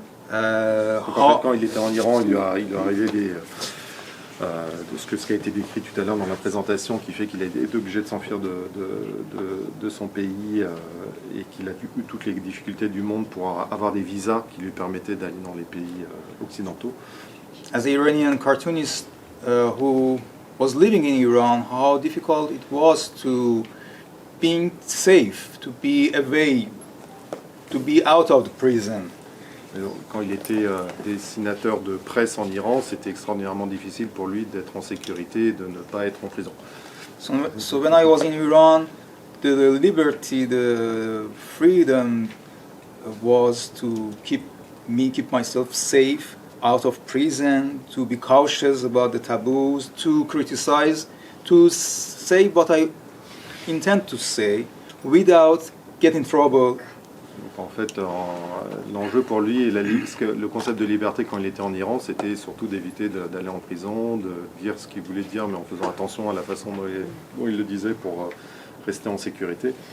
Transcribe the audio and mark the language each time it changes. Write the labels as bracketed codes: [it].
[fr] Donc en fait, quand il était en Iran, il lui est arrivé de ce qui a été décrit tout à l'heure dans la présentation, qui fait qu'il a été obligé de s'enfuir de son pays et qu'il a eu toutes les difficultés du monde pour avoir des visas qui lui permettaient d'aller dans les pays occidentaux. [en] As an Iranian cartoonist who was living in Iran, how difficult it was to being safe, to be away, to be out of the prison. [fr] Quand il était dessinateur de presse en Iran, c'était extraordinairement difficile pour lui d'être en sécurité et de ne pas être en prison. [en] So when I was in Iran, the liberty, the freedom was to keep myself safe, out of prison, to be cautious about the taboos, to criticize, to say what I intend to say without getting in trouble. [fr] Donc en fait, l'enjeu pour lui, et le concept de liberté quand il était en Iran, c'était surtout d'éviter d'aller en prison, de dire ce qu'il voulait dire, mais en faisant attention à la façon dont il le disait pour rester en sécurité.